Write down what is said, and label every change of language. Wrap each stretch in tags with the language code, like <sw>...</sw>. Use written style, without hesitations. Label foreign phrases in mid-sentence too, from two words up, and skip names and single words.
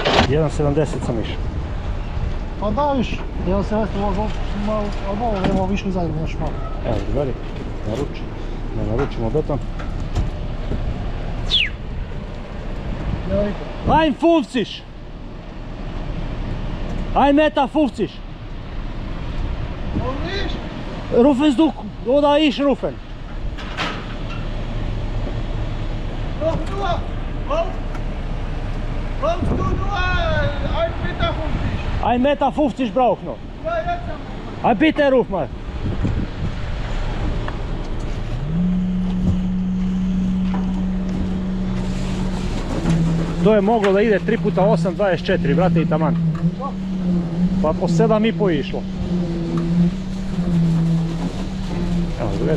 <sr>1,70 sam išao. Pa da viš, jedan se vesti ovo malo, ali malo imamo više zajedno još malo. Evo, drugari, naručimo beton.</sr> <de>Ein 50! Ein Meter 50! Warum nicht? Rufen's du oder ich rufen? Doch nur! Kommst du nur 1,50 Meter? 1,50 Meter braucht noch. Ja, jetzt haben wir. Ah, bitte ruf mal.</de> <sr>To je moglo da ide 3 puta 8, 24, brate i taman. Pa po 7,5 je išlo. Evo, drugari.</sr>